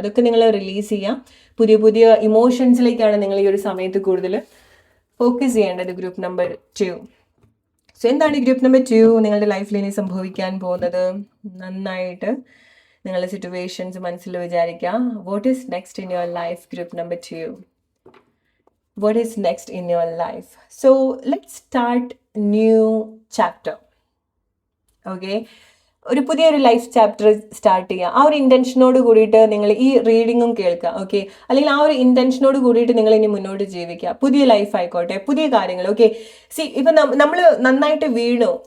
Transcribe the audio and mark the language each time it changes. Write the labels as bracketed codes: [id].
[ml] അതൊക്കെ നിങ്ങൾ റിലീസ് ചെയ്യാം. പുതിയ പുതിയ ഇമോഷൻസിലേക്കാണ് നിങ്ങൾ ഈ ഒരു സമയത്ത് കൂടുതൽ ഫോക്കസ് ചെയ്യേണ്ടത്. Group number 2. സോ എന്താണ് ഗ്രൂപ്പ് നമ്പർ 2 നിങ്ങളുടെ ലൈഫിൽ ഇനി സംഭവിക്കാൻ പോകുന്നത്? നന്നായിട്ട് നിങ്ങളുടെ സിറ്റുവേഷൻസ് മനസ്സിൽ വിചാരിക്കാം. [en] What is next in your life? Group number 2, what is next in your life? So let's start new chapter. [ml] Okay, ഒരു പുതിയൊരു ലൈഫ് ചാപ്റ്റർ സ്റ്റാർട്ട് ചെയ്യുക. ആ ഒരു ഇൻറ്റൻഷനോട് കൂടിയിട്ട് നിങ്ങൾ ഈ റീഡിങ്ങും കേൾക്കുക. ഓക്കെ, അല്ലെങ്കിൽ ആ ഒരു ഇൻറ്റൻഷനോട് കൂടിയിട്ട് നിങ്ങൾ ഇനി മുന്നോട്ട് ജീവിക്കുക. പുതിയ ലൈഫ് ആയിക്കോട്ടെ, പുതിയ കാര്യങ്ങൾ. ഓക്കെ, ഇപ്പം നമ്മൾ നന്നായിട്ട് വീണു.